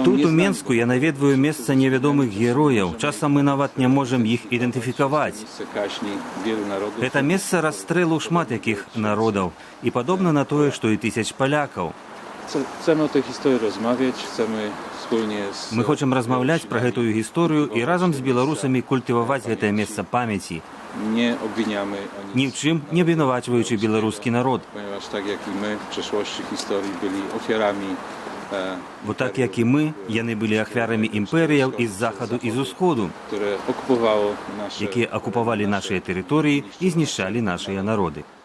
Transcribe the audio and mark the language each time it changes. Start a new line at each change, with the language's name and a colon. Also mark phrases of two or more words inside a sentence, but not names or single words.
Ukrainian: Тут у Мінську я навідую місце невідомих героїв. Часом ми навіть не можемо їх ідентифікувати.
Polish: Miejsce kaźni wielu narodów.
Ukrainian: Це місце розстрілу шмат яких народів. І подобно на те, що і тисяч поляків.
Polish: Chcemy o tej historii rozmawiać, chcemy wspólnie z...
Ukrainian: Ми хочемо розмовляти про цю історію і разом з білорусами культивувати це місце пам'яті.
Polish: Nie obwiniamy ani
Ukrainian: Ні в чим не обвинувачуючи білоруський народ.
Polish: ponieważ tak jak i my w przeszłości historii byli ofiarami
Ukrainian: Бо так, як і ми, вони були офярами імперіїв із Заходу і з Усходу,
Polish: które okupowało nasze
Ukrainian: які окупували наші території і знищали наші народи.